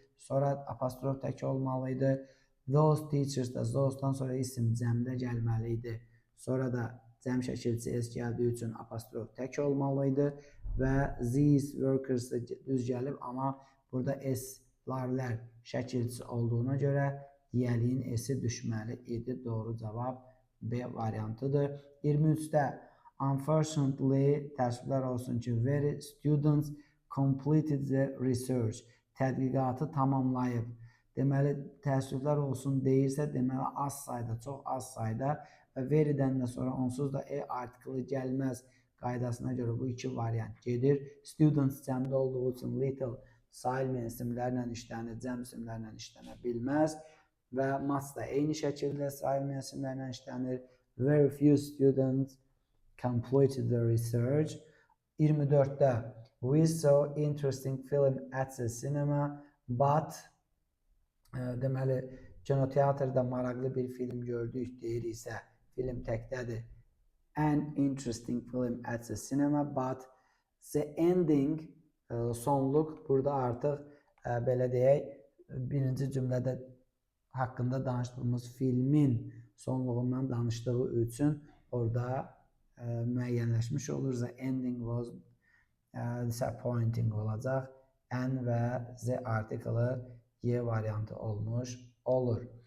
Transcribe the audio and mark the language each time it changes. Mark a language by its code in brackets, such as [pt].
[az] Sonra apostrof tək olmalı idi. [en] Those teachers [az] da those-dan sonra isim cəmdə gəlməli idi. Sonra da cəm şəkilçisi s gəldiyi üçün apostrof tək olmalı idi və [en] these workers [az] da düz gəlib, amma burada s-lar şəkilçisi olduğuna görə yiyəliyin s-i düşməli idi. Doğru cavab B variantıdır. [en] 23-də unfortunately, [az] təəssüflər olsun ki, [en] very students completed the research. [az] Tədqiqatı tamamlayıb. Deməli, təəssüflər olsun deyirsə, deməli az sayda, çox az sayda və verydən də sonra onsuz da artiklı gəlməz qaydasına görə bu iki variant gedir. Students cəmdə olduğu üçün little sayılmayan isimlərlə işlənir, cəm isimlərlə işlənə bilməz və must da eyni şəkildə sayılmayan isimlərlə işlənir. [en] Very few students completed the research. [az] 24-də [en] we saw interesting film at the cinema, but [az] deməli, kinoteatrda maraqlı bir film gördük deyiriksə, film təkdədir. [en] An interesting film at the cinema, but the ending, [az] sonluq, burada artıq belə deyək, birinci cümlədə haqqında danışdığımız filmin sonluğundan danışdığı üçün orada müəyyənləşmiş olur. [en] The ending was disappointing [az] olacaq. An və the article Y variantı olmuş olur.